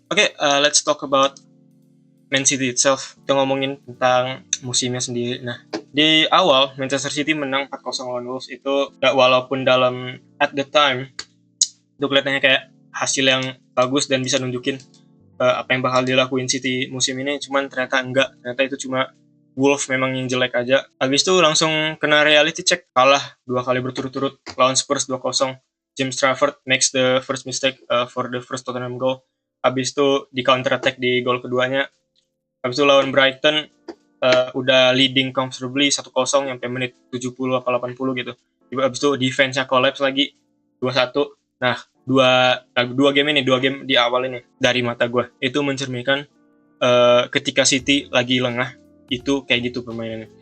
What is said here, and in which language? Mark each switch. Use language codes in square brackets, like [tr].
[id] Oke, [en] let's talk about Man City itself. [id] Kita ngomongin tentang musimnya sendiri. Nah, di awal Manchester City menang 4-0 lawan Wolves itu, walaupun dalam [en] at the time [id] itu kelihatannya kayak hasil yang bagus dan bisa nunjukin apa yang bakal dilakuin City musim ini, cuman ternyata enggak. Ternyata itu cuma Wolves memang yang jelek aja. Habis itu langsung kena [en] reality check, [id] kalah 2 kali berturut-turut lawan Spurs 2-0. [en] James Trafford makes the first mistake for the first Tottenham goal. [id] Habis itu di counter attack di gol keduanya. Habis itu lawan Brighton udah [en] leading comfortably [id] 1-0 sampai menit 70 atau 80 gitu. Habis itu defense-nya collapse lagi 2-1. Nah, dua game di awal ini dari mata gue itu mencerminkan ketika City lagi lengah itu kayak gitu permainannya.